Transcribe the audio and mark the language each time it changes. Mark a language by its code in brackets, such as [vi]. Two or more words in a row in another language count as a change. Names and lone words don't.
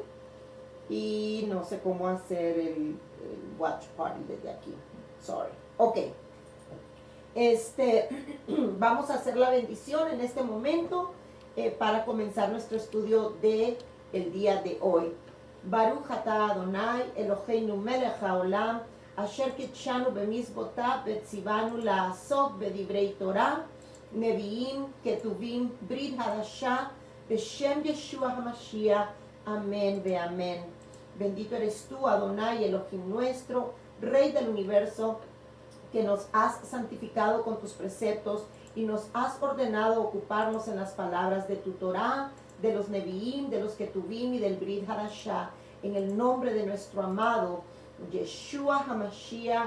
[es] Y no sé cómo hacer el [en] watch party [es] desde aquí. [en] Sorry. Ok. [es] Vamos a hacer la bendición en este momento para comenzar nuestro estudio de el día de hoy. [he] ברוך אתה אדוני אלוהינו מלך העולם אשר קידשנו במצוותיו וציוונו לעסוק בדברי תורה נביאים כתובים ברית חדשה בשם ישוע המשיח. [es] Amén ve amén. Bendito eres tú, Adonai, Elohim nuestro, Rey del universo, que nos has santificado con tus preceptos y nos has ordenado ocuparnos en las palabras de tu Torah, de los Neviim, de los Ketuvim y del Brit Hadashah, en el nombre de nuestro amado Yeshua HaMashiach.